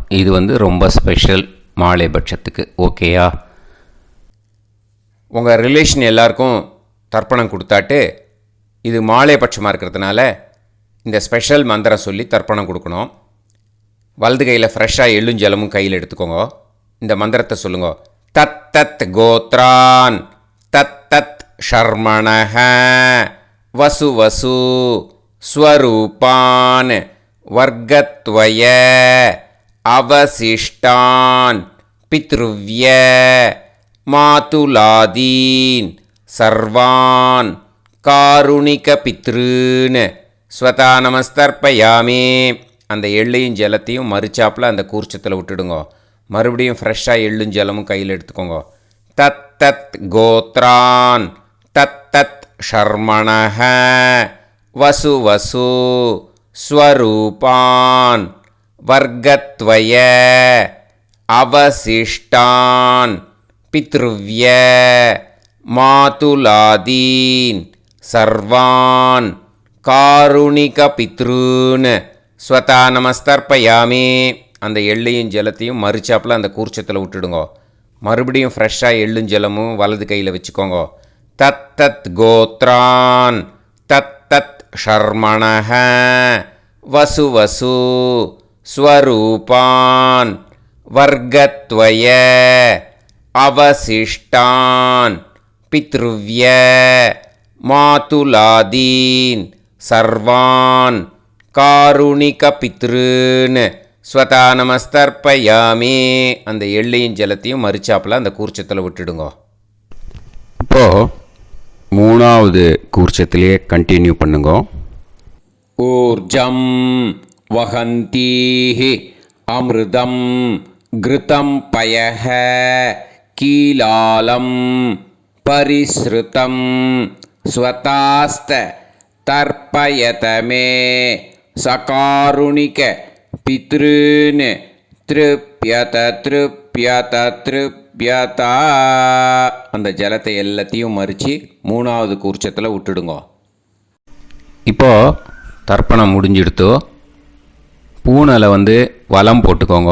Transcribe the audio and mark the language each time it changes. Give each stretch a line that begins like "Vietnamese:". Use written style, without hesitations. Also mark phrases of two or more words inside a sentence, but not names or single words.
Tamil: இது ரொம்ப ஸ்பெஷல் மாலேபட்சத்துக்கு. ஓகேயா? உங்கள் ரிலேஷன் எல்லாருக்கும் தர்ப்பணம் கொடுத்தாட்டு இது மாலேபட்சமாக இருக்கிறதுனால இந்த ஸ்பெஷல் மந்திரம் சொல்லி தர்ப்பணம் கொடுக்கணும். வலது கையில் ஃப்ரெஷ்ஷாக எள்ளும் ஜலமும் கையில் எடுத்துக்கோங்க. இந்த மந்திரத்தை சொல்லுங்க.
Sanskrit: तत् तत् गोत्रान् तत् तत् शर्मणः वसु वसु स्वरूपान् वर्गद्वय अवशिष्टान् पितृव्य मातुलादीन् सर्वान् कारुणिक पितॄन् स्वधा नमस्तर्पयामि.
Tamil: அந்த எள்ளையும் ஜலத்தையும் மறுச்சாப்பில் அந்த கூர்ச்சத்தில் விட்டுடுங்க. மறுபடியும் ஃப்ரெஷ்ஷாக எள்ளும் ஜலமும் கையில் எடுத்துக்கோங்க.
Sanskrit: तत् तत् गोत्रान् तत् तत् शर्मणः वसु वसु स्वरूपान् वर्गद्वय अवशिष्टान् पितृव्य मातुलादीन् सर्वान् कारुणिक पितॄन् स्वधा नमस्तर्पयामि.
Tamil: அந்த எள்ளையும் ஜலத்தையும் மறுச்சாப்பில் அந்த கூர்ச்சத்தில் விட்டுடுங்க. மறுபடியும் ஃப்ரெஷ்ஷாக எள்ளும் ஜலமும் வலது கையில் வச்சுக்கோங்க.
Sanskrit: तत् तत् गोत्रान् तत् तत् शर्मणः वसु वसु स्वरूपान् वर्गद्वय अवशिष्टान् पितृव्य मातुलादीन् सर्वान् कारुणिक पितॄन् स्वधा नमस्तर्पयामि.
Tamil: அந்த எள்ளையும் ஜலத்தையும் மறுச்சாப்பில் அந்த கூர்ச்சத்தில் விட்டுடுங்க. இப்போது மூணாவது கூர்ச்சத்திலே கண்டினியூ பண்ணுங்க.
Sanskrit: ऊर्जं वहन्तीः अमृतं घृतं पयः कीलालं परिस्रुतं स्वधास्थ तर्पयत मे सकारुणिक पितॄन् तृप्यत तृप्यत तृप्यत.
Tamil: அந்த ஜலத்தை எல்லாத்தையும் மறித்து மூணாவது கூர்ச்சத்தில் விட்டுடுங்க. இப்போது தர்ப்பணம் முடிஞ்சிடுத்தோ பூனலை வலம் போட்டுக்கோங்க.